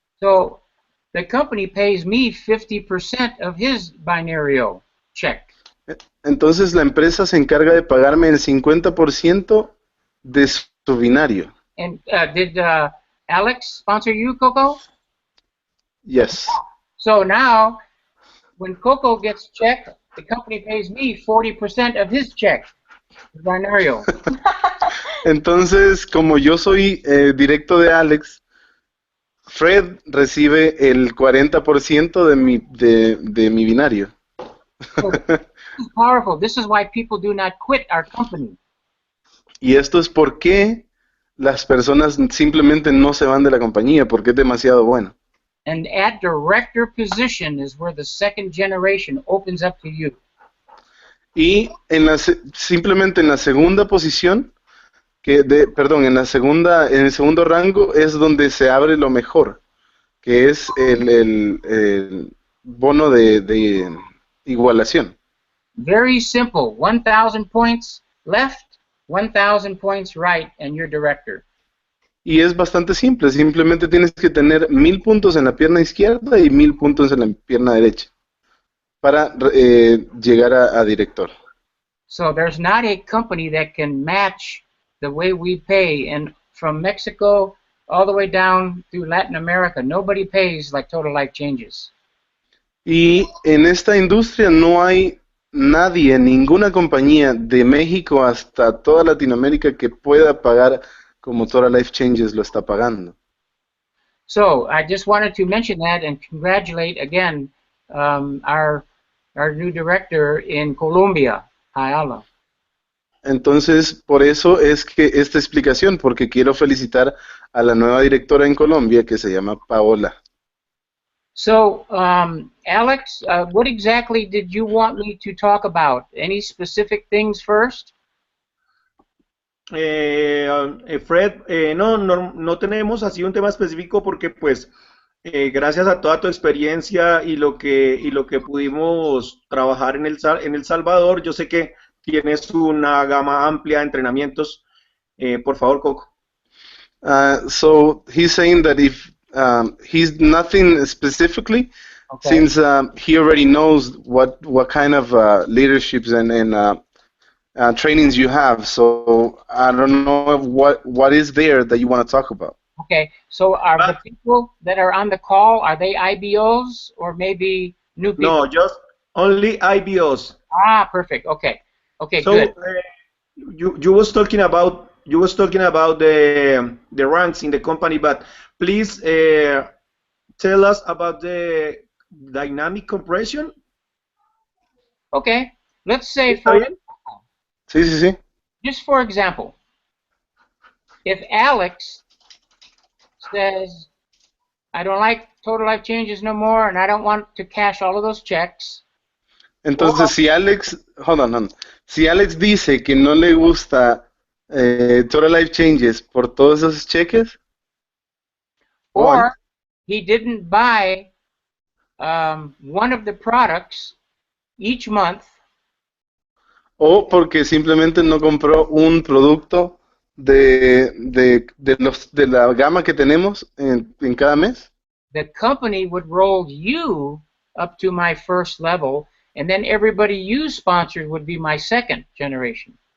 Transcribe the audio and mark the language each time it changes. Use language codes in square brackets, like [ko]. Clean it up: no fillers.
[en] So, the company pays me 50% of his binario check. [es] Entonces la empresa se encarga de pagarme el 50% de su binario. [en] And did Alex sponsor you, Coco? Yes. So now, when Coco gets check, the company pays me 40% of his check, the binario. [es] Entonces, como yo soy directo de Alex, Fred recibe el 40% de mi binario. [en] So, this is powerful. This is why people do not quit our company. [es] Y esto es por qué las personas simplemente no se van de la compañía, porque es demasiado bueno. [en] And at director position is where the second generation opens up to you. [es] Y simplemente en la segunda posición, en el segundo rango es donde se abre lo mejor, que es el bono de igualación. [en] Very simple. 1,000 points left, 1,000 points right, and you're director. [es] Y es bastante simple, simplemente tienes que tener 1,000 puntos en la pierna izquierda y 1,000 puntos en la pierna derecha para llegar a director. [en] So there's not a company that can match the way we pay, and from Mexico all the way down through Latin America, nobody pays like Total Life Changes. [es] Y en esta industria no hay nadie, ninguna compañía de México hasta toda Latinoamérica que pueda pagar como Total Life Changes lo está pagando. [en] So I just wanted to mention that and congratulate again our new director in Colombia, Ayala. [es] Entonces, por eso es que esta explicación, porque quiero felicitar a la nueva directora en Colombia que se llama Paola. [en] So, Alex, what exactly did you want me to talk about? Any specific things first? [es] Fred, no tenemos así un tema específico porque pues gracias a toda tu experiencia y lo que pudimos trabajar en El Salvador, yo sé que tienes una gama amplia de entrenamientos. Por favor, Coco. [en] So he's saying that if he's nothing specifically, Okay. since he already knows what kind of leaderships and trainings you have. So I don't know what is there that you want to talk about. Okay, so are the people that are on the call, are they IBOs or maybe new people? No, just only IBOs. Ah, perfect. Okay. Okay, So good. you was talking about the ranks in the company, but please tell us about the dynamic compression. Okay. Let's say [es] ¿Está bien? Sí, sí, sí. [en] just for example, if Alex says, I don't like total life changes no more, and I don't want to cash all of those checks. [es] Entonces, si Alex, [en] hold on. [es] Si Alex dice que no le gusta Total Life Changes por todos esos cheques, [en] or he didn't buy one of the products each month, [es] o porque simplemente no compró un producto de la gama que tenemos en cada mes, [en] the company would roll you up to my first level, and then everybody you sponsored would be my second generation.